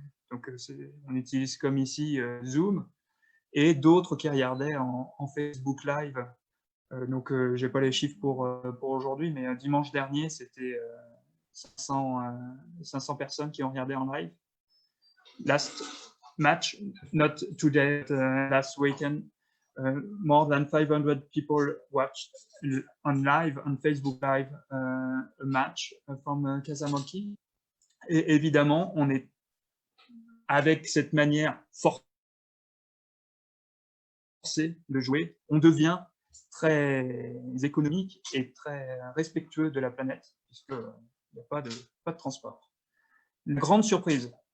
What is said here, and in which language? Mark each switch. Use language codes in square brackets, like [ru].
[fr] Donc on utilise comme ici Zoom, et d'autres qui regardaient en Facebook Live. Donc j'ai pas les chiffres pour aujourd'hui, mais dimanche dernier, c'était 500 personnes qui ont regardé en live. [en] Last match, not today, last weekend, more than 500 people watched on live, on Facebook Live, a match from Casamolki. [fr] Et évidemment, on est avec cette manière forcée de jouer, on devient très économique et très respectueux de la planète, puisqu'il n'y a pas de transport. Une grande surprise.